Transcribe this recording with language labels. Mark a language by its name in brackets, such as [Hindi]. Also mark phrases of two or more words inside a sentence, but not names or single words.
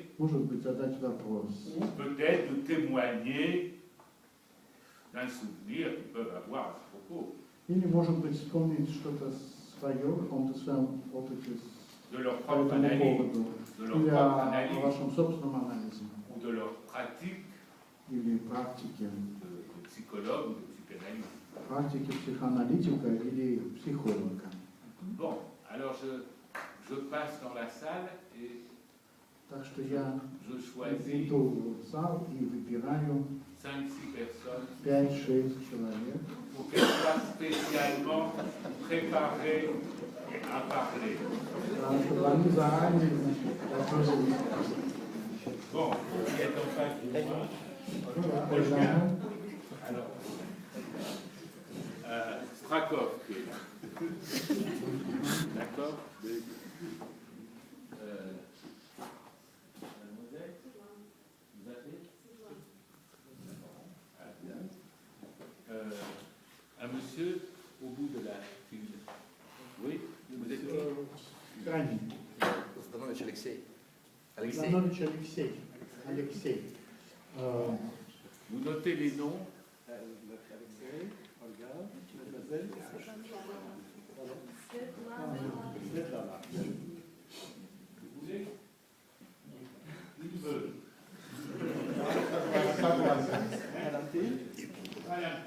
[Russian] Может быть, задать вопрос. [French] ou peut-être de témoigner d'un souvenir qu'ils peuvent avoir à ce propos, [Russian] Или, может быть, вспомнить что-то свое, в каком-то своем опыте [French] de leur [Russian] по [French] propre [Russian] этому [French] analyse, [Russian] поводу. [French] de leur [Russian] Или [French] propre [Russian] о [French] analyse, [Russian] вашем собственном анализе. [French] ou de leur pratique [Russian] Или практике. [French] de psychologue ou de psychanalyste. [Russian] Практике психоаналитика или психолога. [French] Bon, alors je passe dans la salle et [Russian] Так что я [French] je choisis [Russian] иду в зал и выбираю [French] 5-6 personnes [Russian] 5-6 человек, [French] pour qu'elles soient spécialement préparées à parler. [Russian] чтобы они заранее готовились. [French] Bon, qui est en face de moi? Alors, Strakov qui est là. D'accord? Mademoiselle, vous appelez? Ah, bien. Un monsieur au bout de la file. Oui, vous êtes qui? [Russian] Крайний. Станович Алексей. Иванович Алексей. [French] Vous notez les noms. [Russian] Алексей, Ольга, Mademoiselle. [French] Vous voulez? Il veut. [Russian] А ты?